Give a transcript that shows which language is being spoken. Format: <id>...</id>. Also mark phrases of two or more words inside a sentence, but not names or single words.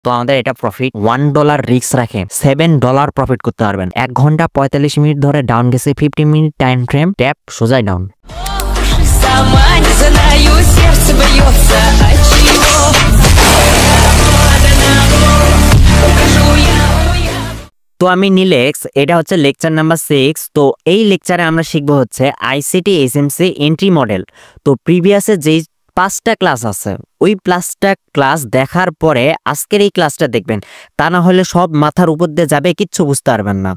<bn>তো আমাদের এটা প্রফিট $1 রিস্ক রাখে $7 প্রফিট করতে পারবেন। 1 ঘন্টা 45 মিনিট ধরে ডাউন গেছে, 50 মিনিট</bn> <en>time frame,</en> <bn>ট্যাপ সোজাই ডাউন।</bn> <ru>Сама не знаю, сердце бьется от чего.</ru> <bn>তো আমি নীলেক্স, এটা হচ্ছে লেকচার নাম্বার 6। তো এই লেকচারে আমরা শিখবো হচ্ছে</bn> <en>ICT SMC entry model.</en> <bn>তো প্রিভিয়াসে যেই 5টা ক্লাস আছে ওই 5টা ক্লাস দেখার পরে আজকের এই ক্লাসটা দেখবেন, তা না হলে সব মাথার উপর দিয়ে যাবে, কিচ্ছু বুঝতে পারবেন না।</bn>